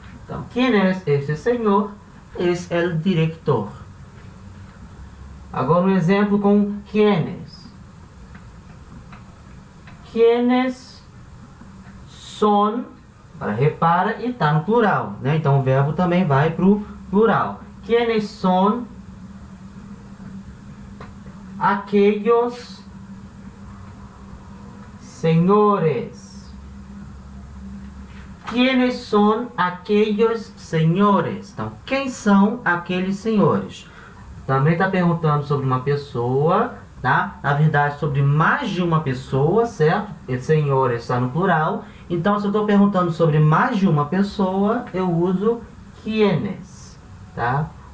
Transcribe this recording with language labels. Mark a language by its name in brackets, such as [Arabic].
[Portuguese] Então, quem é esse senhor? Esse é o diretor. Agora um exemplo com quiénes. [Spanish] Quiénes son, [Portuguese] repara, e está no plural, né? Então o verbo também vai para o plural. [Spanish] Quiénes son aquellos señores. ¿Quiénes son aquellos señores? [Portuguese] Então, quem são aqueles senhores? Também está perguntando sobre uma pessoa, tá? Na verdade, sobre mais de uma pessoa, certo? E senhores está no plural. Então, se eu estou perguntando sobre mais de uma pessoa, eu uso quiénes, tá?